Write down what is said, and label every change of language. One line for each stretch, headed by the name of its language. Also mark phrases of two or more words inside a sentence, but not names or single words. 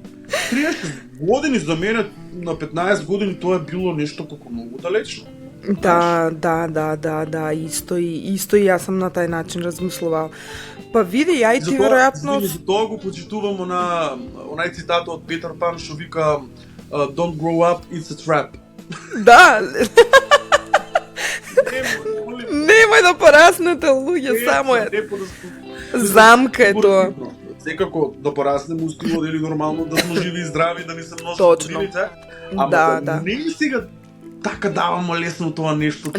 Macedonian: 30 години за мене, на 15 години тоа е било нешто како многу далечно. Да, исто и јас сум на тај начин размислувал. Па види, ја и ти веројатно... Затоа го почитувам онај цитат од Петер Пан што вика
English: Don't grow up, it's a trap.
Macedonian: Да. Немој да пораснете, луѓе, само е. Замка е тоа. Секако да пораснеме устиво или нормално да сме живи и здрави, да ни се множат Точно. годините. Ама Да. не е сега така давамо лесно тоа нештото у